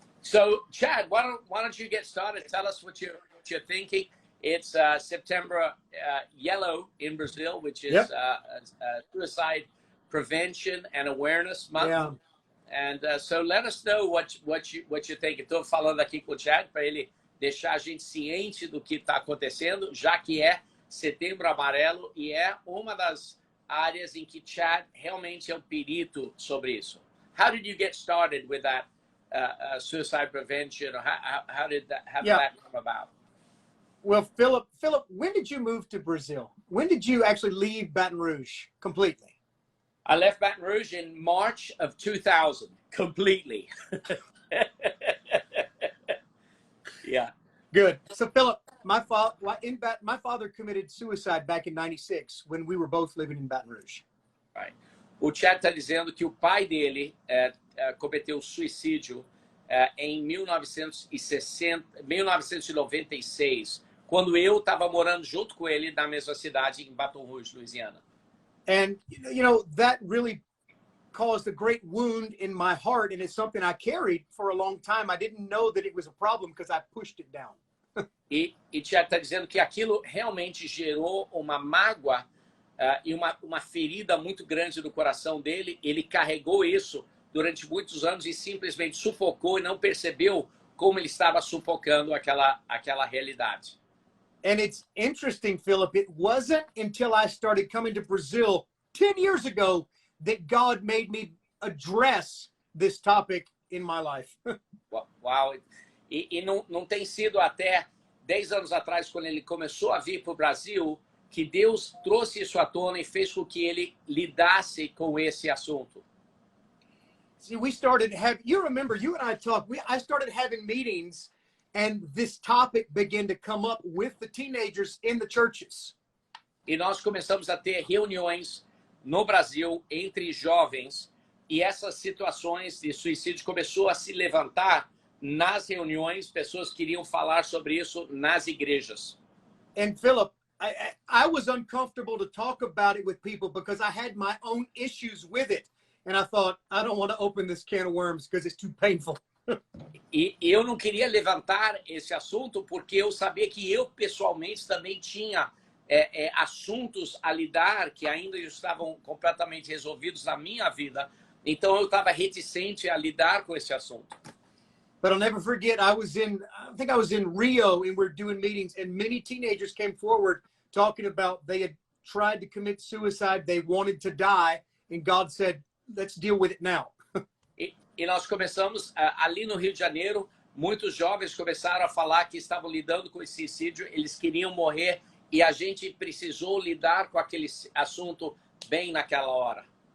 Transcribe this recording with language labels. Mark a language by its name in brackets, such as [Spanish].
[English] So, Chad, why don't you get started? Tell us what you're thinking. It's September Yellow in Brazil, which is Suicide Prevention and Awareness Month. Yeah. And so let us know what you think. [Portuguese] Estou falando aqui com o Chad para ele deixar a gente ciente do que está acontecendo, já que é Setembro Amarelo e é uma das áreas em que Chad realmente é um perito sobre isso. [English] How did you get started with that? Suicide prevention, or how did that come about? Well, Philip, when did you move to Brazil? When did you actually leave Baton Rouge completely? I left Baton Rouge in March of 2000, completely. Yeah. Good. So, Philip, my father committed suicide back in '96 when we were both living in Baton Rouge. Right. [Portuguese] O Chad está dizendo que o pai dele cometeu suicídio em 1996, quando eu estava morando junto com ele na mesma cidade, em Baton Rouge, Louisiana. [English] And, that really caused a great wound in my heart, and it's something I carried for a long time. I didn't know that it was a problem because I pushed it down. [Portuguese] E Chad está dizendo que aquilo realmente gerou uma mágoa e uma ferida muito grande no coração dele. Ele carregou isso durante muitos anos e simplesmente sufocou e não percebeu como ele estava sufocando aquela realidade. [English] And it's interesting, Philip, it wasn't until I started coming to Brazil 10 years ago that God made me address this topic in my life. [Portuguese] Uau! E não tem sido até 10 anos atrás, quando ele começou a vir para o Brasil, que Deus trouxe isso à tona e fez com que ele lidasse com esse assunto. [English] See, we started you remember, you and I talked, I started having meetings and this topic began to come up with the teenagers in the churches. [Portuguese] E nós começamos a ter reuniões no Brasil entre jovens e essas situações de suicídio começou a se levantar nas reuniões, pessoas queriam falar sobre isso nas igrejas. [English] And Philip, I was uncomfortable to talk about it with people because I had my own issues with it. And I thought, I don't want to open this can of worms because it's too painful. [Portuguese] E eu não queria levantar esse assunto porque eu sabia que eu pessoalmente também tinha assuntos a lidar que ainda estavam completamente resolvidos na minha vida. Então eu estava reticente a lidar com esse assunto. [English] But I'll never forget, I think I was in Rio and we're doing meetings and many teenagers came forward talking about they had tried to commit suicide, they wanted to die, and God said, let's deal with it now. [Portuguese] E nós começamos ali no Rio de Janeiro, muitos jovens começaram a falar que estavam lidando com esse suicídio, eles queriam morrer e a gente precisou lidar com aquele assunto bem naquela hora.